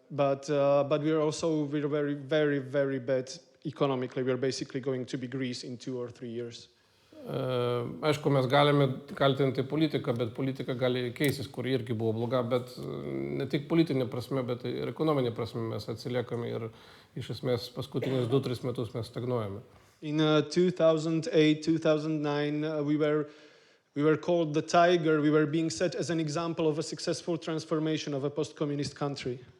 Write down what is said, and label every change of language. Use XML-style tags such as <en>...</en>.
<en>But we're very, very, very bad economically. We're basically going to be Greece in 2 or 3 years.</en> <lt>Aišku, mes galime kaltinti politiką, bet politika gali keisis, kur irgi buvo bloga, bet ne tik politinė prasme, bet ir ekonominė prasme mes atsiliekame ir iš esmės paskutinius 2-3 metus mes stagnuojame.</lt> <en>In 2008, 2009, we were called the Tiger. We were being set as an example of a successful transformation of a post-communist country.</en>